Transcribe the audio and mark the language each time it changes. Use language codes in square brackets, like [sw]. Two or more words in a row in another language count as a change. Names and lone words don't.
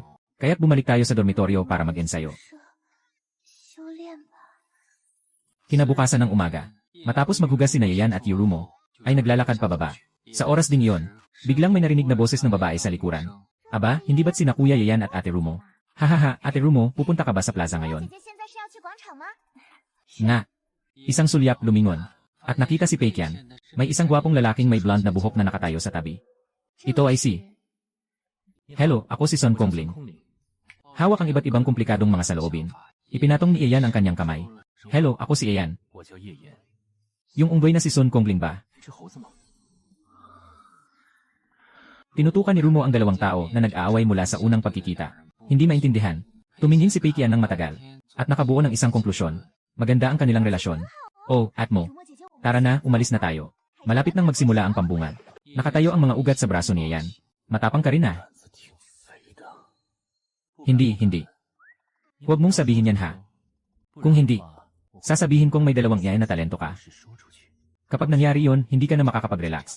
[tl] Kaya't bumalik tayo sa dormitoryo para mag-ensayo. Kinabukasan ng umaga, matapos maghugas si Yayan at Yurumo, ay naglalakad pababa. Sa oras ding iyon, biglang may narinig na boses ng babae sa likuran. Aba, hindi ba't sina Kuya Yayan at Ate Rumo? Hahaha, Ate Rumo, pupunta ka ba sa plaza ngayon? [zh] 姐姐现在是要去广场吗？ [tl] Nga. Isang sulyap lumingon. At nakita si Peikian. May isang gwapong lalaking may blonde na buhok na nakatayo sa tabi. Ito ay si... Hello, ako si Son Kongling. Hawak ang iba't ibang komplikadong mga saloobin. Ipinatong ni Ian ang kanyang kamay. Hello, ako si Ian. Yung unggoy na si Son Kongling ba? Tinutukan ni Rumo ang dalawang tao na nag-aaway mula sa unang pagkikita. Hindi maintindihan. Tumingin si Peikian ng matagal. At nakabuo ng isang konklusyon. Maganda ang kanilang relasyon. Oh, at mo. [zh] 如墨姐姐，我 [tl] Tara na, umalis na tayo. Malapit nang magsimula ang pambungad. Nakatayo ang mga ugat sa braso ni Ian. Matapang ka rin ah. Hindi. Huwag mong sabihin yan ha. Kung hindi, sasabihin kong may dalawang Ian na talento ka. Kapag nangyari yon, hindi ka na makakapag-relax.